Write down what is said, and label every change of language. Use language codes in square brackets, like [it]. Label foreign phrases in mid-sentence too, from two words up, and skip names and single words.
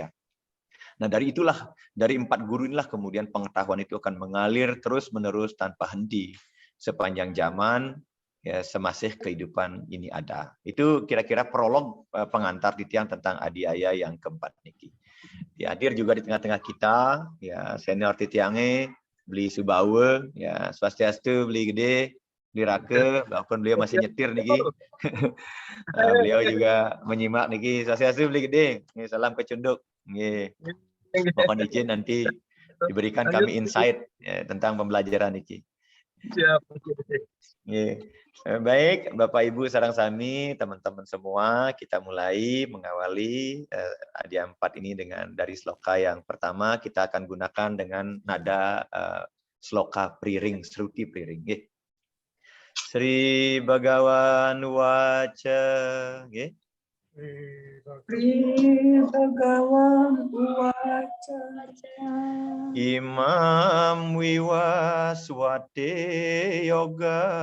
[id] Nah, dari itulah, dari 4 guru inilah kemudian pengetahuan itu akan mengalir terus-menerus tanpa henti sepanjang zaman, ya, semasih kehidupan ini ada. Itu kira-kira prolog pengantar titiang tentang adhyaya yang keempat niki. Hadir juga di tengah-tengah kita, ya, senior titiange, beli subawa, ya, swastiastu, beli gede, Dirake, walaupun beliau masih nyetir niki. Beliau juga menyimak niki. Swastiastu beli gede. Salam kecunduk. Mohon izin nanti diberikan kami insight, ya, tentang pembelajaran niki. Siap. Baik, Bapak Ibu sareng sami, teman-teman semua, kita mulai mengawali adhyaya 4 ini dengan dari sloka yang pertama. Kita akan gunakan dengan nada sloka priring, Shruti priring. [sa] Sri Bhagawan Waca, Sri Bhagawan Waca. Imam Wiwaswate Yoga.